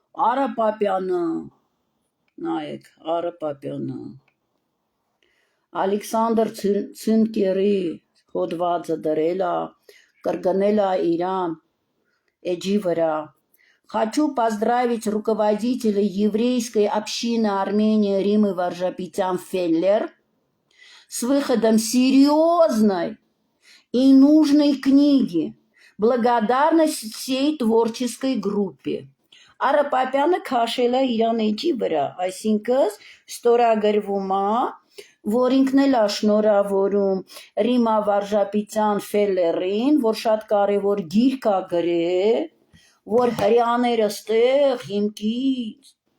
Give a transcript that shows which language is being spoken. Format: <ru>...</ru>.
<hy>Արա Պապյանը, նայեք, Արա Պապյանը, Ալեքսանդր Ցինկերի հոդվածը դրել է, կրկնել է իրան, էջի վրա։</hy> <ru>Хочу поздравить руководителя еврейской общины Армении Римы Варжапетян-Феллер с выходом серьезной и нужной книги. Благодарность всей творческой группе.</ru> <hy>Արա Պապյանը քաշել է իրան էջի վրա, այսինքն ստորագրվում է, որ ինքն էլ է շնորհավորում Ռիմա Վարժապետյան-Ֆելլերին, որ շատ կարևոր գիրք է գրել, որ հрьяաները ստեղ հիմքից</hy>